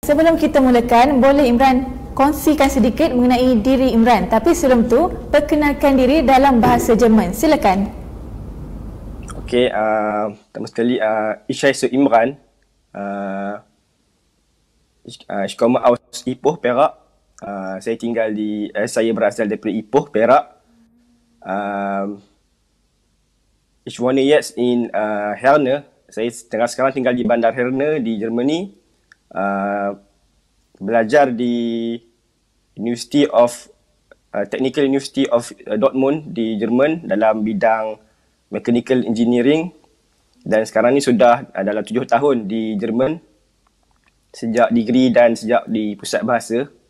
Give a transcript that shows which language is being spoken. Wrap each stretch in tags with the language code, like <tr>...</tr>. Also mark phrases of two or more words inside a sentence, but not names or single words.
<ms>Sebelum kita mulakan, boleh Imran kongsikan sedikit mengenai diri Imran. Tapi sebelum tu, perkenalkan diri dalam bahasa Jerman. Silakan. Okey, pertama sekali,</ms> <de>ich heiße Imran. Ich komme aus Ipoh, Perak.</de> <ms>Saya berasal dari Ipoh, Perak.</ms> <de>Ich wohne jetzt in Herne.</de> <ms>Saya sekarang tinggal di Bandar Herne di Germany. Belajar di Technical University of Dortmund di Jerman dalam bidang</ms> <en>Mechanical Engineering,</en> <ms>dan sekarang ni sudah dalam 7 tahun di Jerman sejak degree dan sejak di pusat bahasa.</ms>